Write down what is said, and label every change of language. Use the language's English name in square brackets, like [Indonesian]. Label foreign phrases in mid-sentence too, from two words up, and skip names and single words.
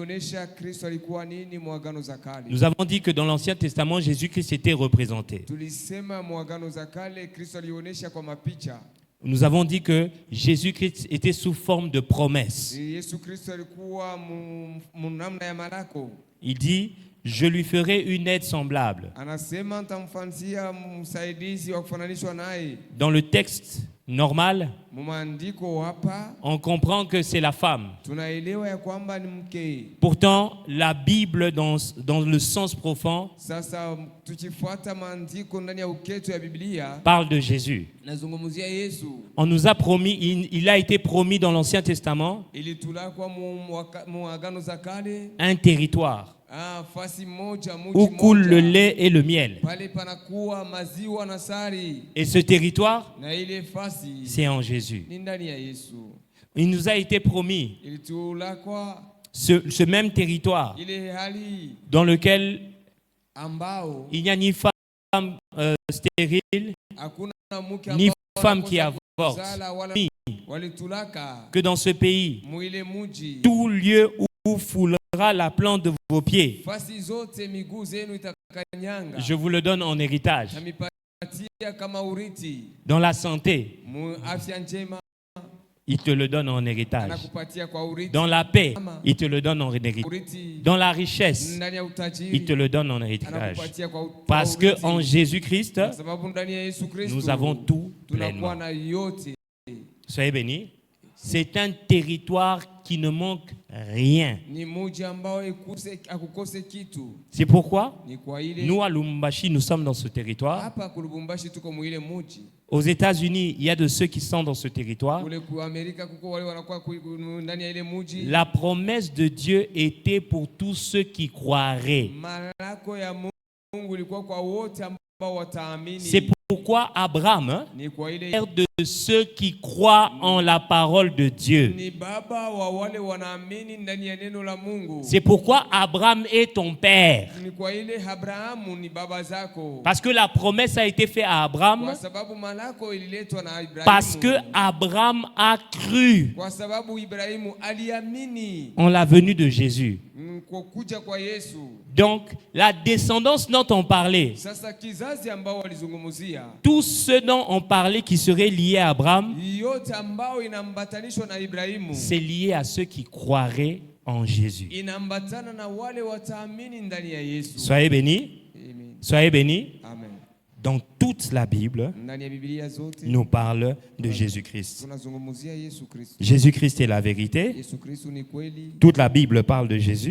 [French] Nous avons dit que dans l'Ancien Testament, Jésus-Christ était représenté. Nous avons dit que Jésus-Christ était sous forme de promesse. Il dit je lui ferai une aide semblable. [Swahili] Anasema nitamfanyia msaidizi wa kufananishwa naye. [French] Dans le texte normal, [Swahili] Mumaandiko hapa [French] on comprend que c'est la femme. [Swahili] tunaelewa ya kwamba ni mke. [French] Pourtant, la Bible, dans le sens profond, [Swahili] Sasa tukifuata maandiko ndani ya uketo ya Biblia [French] parle de Jésus. [Swahili] nazungumzia Yesu. [French] On nous a promis, il a été promis dans l'Ancien Testament [Swahili] Ilitulakwa mu agano za kale [French] un territoire [Swahili] fasi moja [French] où coule le lait et le miel. [Swahili] pale panakuwa maziwa na sari. [French] Et ce territoire, [Swahili] Na ile fasi [French] c'est en Jésus. [Swahili] ni ndani ya Yesu. [French] Il nous a été promis [Swahili] Ilitulakwa [French] ce même territoire [Swahili] ile hali [French] dans lequel [Swahili] ambao [French] il n'y a ni femme stérile, [Swahili] hakuna mke [French] ni [Swahili] ambao [French] femme qui [Swahili] wanakosa [French] avorte, [Swahili] kuzala wala [French] ni [Swahili] walitulaka [French] que dans ce pays, [Swahili] muile muji [French] tout lieu où foulera la plante de vos pieds, [Swahili] fasi zote miguu zenu itakanyanga. [French] je vous le donne en héritage. [Swahili] Namipatia kama urithi [French] Dans la santé, [Swahili] mu afya njema [French] il te le donne en héritage. [Swahili] anakupatia kwa urithi. [French] Dans la paix, il te le donne en héritage. [Swahili] Urithi [French] Dans la richesse, [Swahili] ndani ya utajiri [French] il te le donne en héritage. [Swahili] anakupatia kwa [French] Parce que [Swahili] urithi. [French] en Jésus-Christ, [Swahili] Kwa sababu ndani ya Yesu Kristo [French] nous avons tout [Swahili] tunakuwa [French] pleinement. [Swahili] na yote. [French] Soyez bénis. C'est un territoire qui ne manque rien. [Swahili] Ni muji ambao akukose kitu. [French] C'est pourquoi [Swahili] Ni kwa ile [French] nous, à Lubumbashi, nous sommes dans ce territoire. [Swahili] hapa kulubumbashi tuko muile muji. [French] Aux États-Unis, il y a de ceux qui sont dans ce territoire. [Swahili] Kule ku Amerika kuko wale wanakuwa ndani ya ile muji. [French] La promesse de Dieu était pour tous ceux qui croiraient. [Swahili] Malako ya Mungu ilikuwa kwa wote ambao wataamini. [French] C'est pourquoi Abraham, hein, [Swahili] Ni kwa ile [French] père de ceux qui croient en la parole de Dieu. [Swahili] ni baba wa wale wanaamini ndani ya neno la Mungu. [French] C'est pourquoi Abraham est ton père. [Swahili] Ni kwa ile Abrahamu ni baba zako. [French] Parce que la promesse a été faite à Abraham. [Swahili] Kwa sababu malako ililetwa na Ibrahimu. [French] Parce que Abraham a cru [Swahili] Kwa sababu Ibrahimu aliamini [French] en la venue de Jésus. [Swahili] kwa kuja kwa Yesu. [French] Donc, la descendance dont on parlait, [Swahili] Sasa kizazi ambao walizungumzia [French] tous ceux dont on parlait qui seraient liés à Abraham, [Swahili] yote ambao inambatanishwa na Ibrahimu [French] c'est lié à ceux qui croiraient en Jésus. [Swahili] inambatana na wale wataamini ndani ya Yesu. [French] Soyez bénis. Amen. Soyez bénis. Amen. Dans toute la Bible, [Swahili] Ndani ya Biblia zote [French] nous parle de Jésus-Christ. [Swahili] tunazungumzia Yesu Kristo. [French] Jésus-Christ est la vérité. [Swahili] Yesu Kristo ni kweli. [French] Toute la Bible parle de Jésus.